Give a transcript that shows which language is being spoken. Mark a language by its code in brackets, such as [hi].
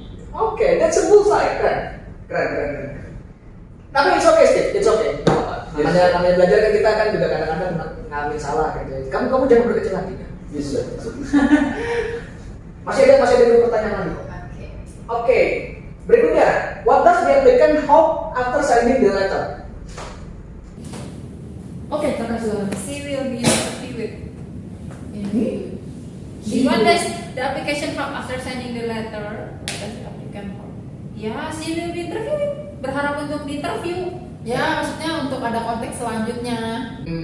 [en] Oke, that's a bullseye. Keren. Tapi it's okay, Steve. It's okay. [id] Namanya belajar kan kita kan juga kadang-kadang ngalamin salah gitu. Kamu jangan berkecil hati kan. Bisa. Masih ada dulu pertanyaan lagi kok. Oke. [en] Berikutnya, what does the applicant hope after signing the letter? [id] Oke, silakan. [en] She will be interviewed. What does the application hope after signing the letter? What does the applicant hope? Ya, she will be interviewed. [id] Berharap untuk di-interview. Ya, maksudnya untuk ada konteks selanjutnya.